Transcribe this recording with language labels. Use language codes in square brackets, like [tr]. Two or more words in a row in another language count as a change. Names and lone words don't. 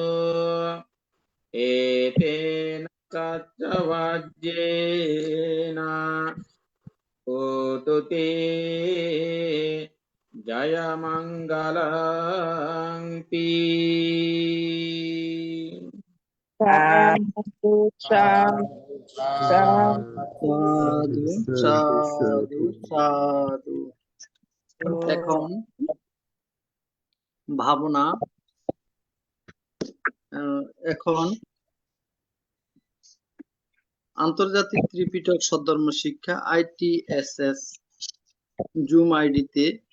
[pi] Etena satsavajjena Utute Jaya Mangalanti. Sadhu, sadhu, sadhu. Sadhu sadhu sadhu. [bn] এখন ভাবনা এখন আন্তর্জাতিক ত্রিপিটক সদ্ধর্ম শিক্ষা ITSS জুম আইডিতে